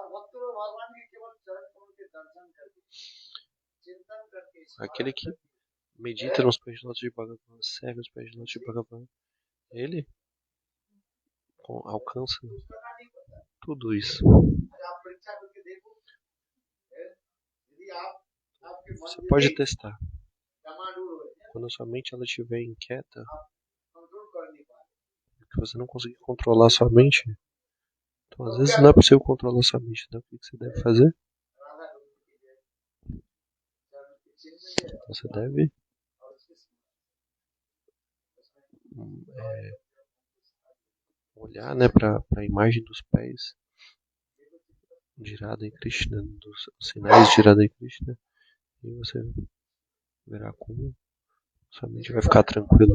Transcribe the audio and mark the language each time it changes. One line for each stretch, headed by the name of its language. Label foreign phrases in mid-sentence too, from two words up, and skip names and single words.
Portuguese: aquele que medita nos pés de lotos de Bhagavan, serve os pés de lotos de Bhagavan, ele alcança tudo isso.
Hindi: आप परीक्षा करके देखो, यदि आप आपके मन
Portuguese: Você
Hindi: में
Portuguese: pode
Hindi: एक
Portuguese: testar.
Hindi: डामाडोल हो जाए,
Portuguese: Quando a sua mente ela estiver inquieta,
Hindi: कंट्रोल कर नहीं पा रहे,
Portuguese: que você não conseguir controlar sua mente, então às vezes não é possível controlar sua mente. Então o que você deve fazer?
Hindi: राधा गोविंद की जय, चरण के चिन्ह में जय,
Portuguese: Você deve
Hindi: और उसके
Portuguese: olhar, né, para a imagem dos pés de Radha e Krishna, dos sinais de Radha e Krishna, e você verá como sua mente vai ficar tranquila.